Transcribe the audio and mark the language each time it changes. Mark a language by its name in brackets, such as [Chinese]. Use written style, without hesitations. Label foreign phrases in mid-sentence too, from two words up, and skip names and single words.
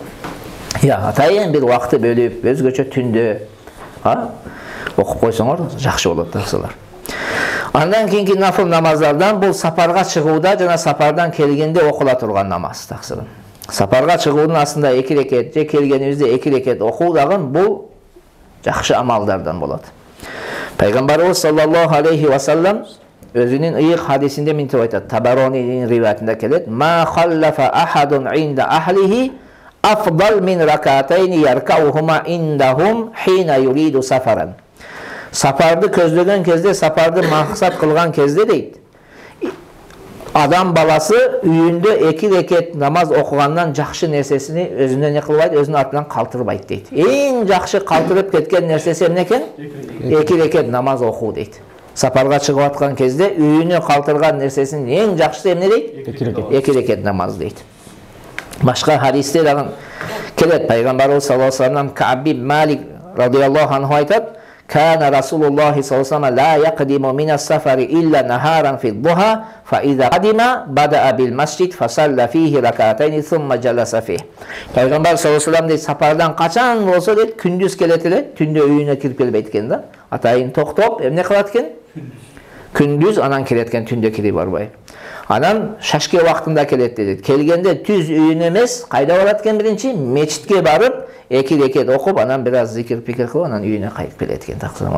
[Kyrgyz] Атайын бир убакытты бөлүп, өзгөчө түндө, окуп койсоңор жакшы болот таксылар. Андан кийинки нафыл намаздардан бул сапарга чыгууда жана сапардан келгенде окула турган намаз таксыры. Сапарга чыгуунун астында 2 рекет, же келгенибизде 2 рекет окуу дагы бул жакшы амалдардан болот. Пайгамбарыбыз [Arabic] صلى الله عليه وسلم [Kyrgyz] өзүнүн ыйык хадисинде мынтип айтат. Табаронинин риваятында келет: [Arabic] "ما خلف أحد عند أهله أفضل من ركعتين يركعهما عندهم حين يريد سفرا." [Kyrgyz] Сапарды көздөгөн кезде, сапарды максат кылган кезде дейт. Адам баласы үйүндө 2 рекет намаз окугандан жакшы нерсесини өзүнө не кылбайт, өзүнүн артынан калтырбайт дейт. Эң жакшы калтырып кеткен нерсеси эмне экен? 2 рекет намаз окуу дейт. Сапарга чыгып аткан кезде үйүнө калтырган нерсесинин эң жакшысы эмне дейт? 2 рекет намаз дейт. Башка хадисте дагы келет, пайгамбарыбыз [Arabic] صلى الله عليه وسلم [Kyrgyz] Кааб ибн Малик [Arabic] رضي الله عنه [Kyrgyz] айтат: [Arabic] "كان رسول الله صلى الله عليه وسلم لا يقدم من السفر إلا نهارا في الضحى فإذا قدم بدأ بالمسجد فصلى فيه ركعتين ثم جلس فيه." [Kyrgyz] Пайгамбар [Arabic] صلى الله عليه وسلم [Kyrgyz] дейт, сапардан качан болсо дейт, күндүз келет эле, түндө үйүнө кирип келбейт экен да. Атайын токтоп, эмне кылат экен? Күндүз анан келет экен, түндө кирип барбай. Анан шашке убактында келет дейт. Келгенде түз үйүнө эмес, кайда барат экен биринчи? Мечитке барып, 2 рекет окуп, анан бир аз зикир-пикир кылып, анан үйүнө кайтып келет экен таксырам.